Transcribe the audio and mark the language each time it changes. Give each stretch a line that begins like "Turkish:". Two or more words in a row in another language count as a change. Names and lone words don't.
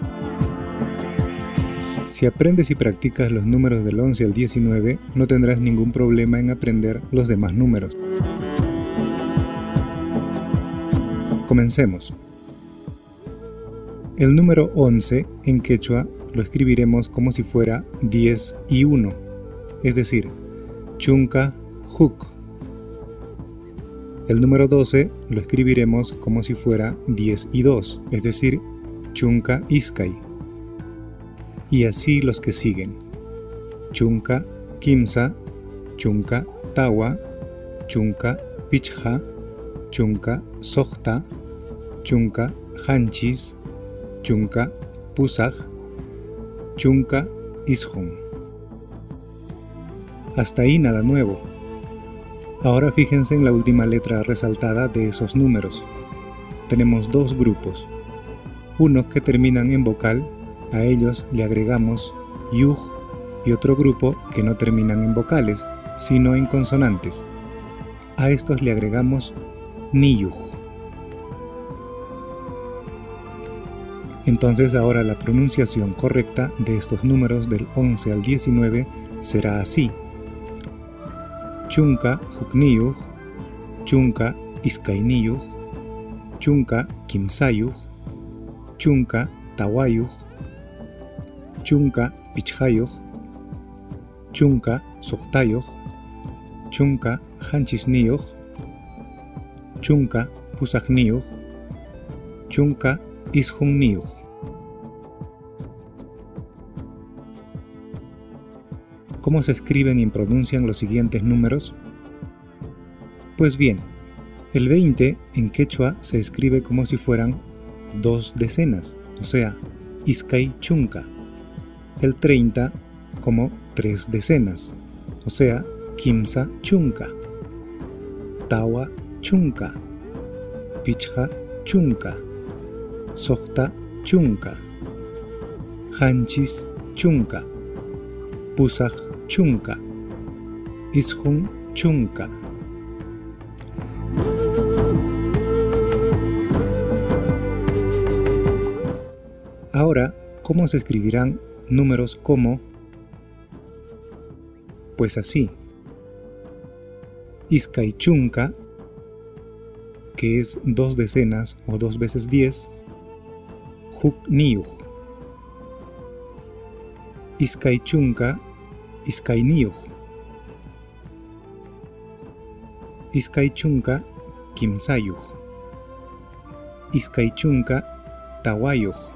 Spanish: Si aprendes y practicas los números del 11 al 19, no tendrás ningún problema en aprender los demás números. Comencemos. El número 11 en quechua lo escribiremos como si fuera 10 y 1, es decir,
Quechua: chunka huk.
Spanish: El número 12 lo escribiremos como si fuera 10 y 2, es decir,
Quechua: chunka iskay.
Spanish: Y así los que siguen:
Quechua: chunka kimsa, chunka tawa, chunka pichha, chunka sohta, chunka hanchis, chunka pusaj, chunka ishun.
Spanish: Hasta ahí nada nuevo. Ahora fíjense en la última letra resaltada de esos números. Tenemos dos grupos. Unos que terminan en vocal, a ellos le agregamos yuj, y otro grupo que no terminan en vocales, sino en consonantes. A estos le agregamos niyuj. Entonces ahora la pronunciación correcta de estos números del 11 al 19 será así:
Quechua: chunka hukniyuj, chunka iskayniyuj, chunka kimsayuj, chunka tawayuj, chunka pichhayuj, chunka sohtayuj, chunka hanchisniyuj, chunka pusajniyuj, chunka ishunniyuj.
Spanish: ¿Cómo se escriben y pronuncian los siguientes números? Pues bien, el 20 en quechua se escribe como si fueran 2 decenas, o sea,
Quechua: iskay chunka.
Spanish: El 30 como 3 decenas, o sea,
Quechua: kimsa chunka, tawa chunka, pichha chunka, sohta chunka, hanchis chunka, pusaj chunka, ishun chunka.
Spanish: Ahora, ¿cómo se escribirán números como? Pues así:
Quechua: iskay chunka,
Spanish: que es 2 decenas o 2 veces 10,
Quechua: hukniyuj. Iskay chunka, iskayniyuj. Iskay chunka, kimsayuj. Iskay chunka, tawayuj.